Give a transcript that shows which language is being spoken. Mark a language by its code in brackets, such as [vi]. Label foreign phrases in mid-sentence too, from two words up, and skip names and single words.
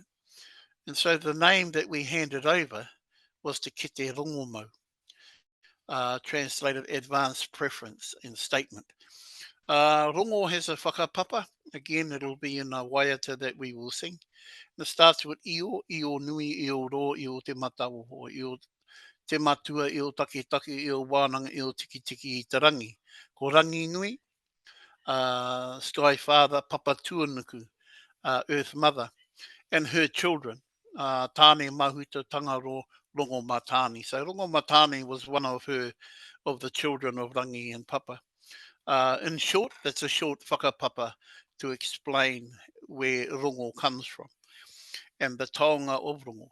[en] And so the name that we handed over was to Kete Rongomau, translated advanced preference and statement. Rongo has a whakapapa. Again, it'll be in a waiata that we will sing. And it starts with [mi] io, io nui, io ro, io te matau, io te matua, io take take, io wānanga, io tiki tiki i te rangi. Ko rangi nui, [en] Sky Father, Papa Tuanuku, Earth Mother, and her children, Tāne Mahuta Tangaro Rongomatani. So Rongomatani was one of the children of Rangi and Papa. In short, that's a short whakapapa to explain where rongo comes from and the taonga of rongo.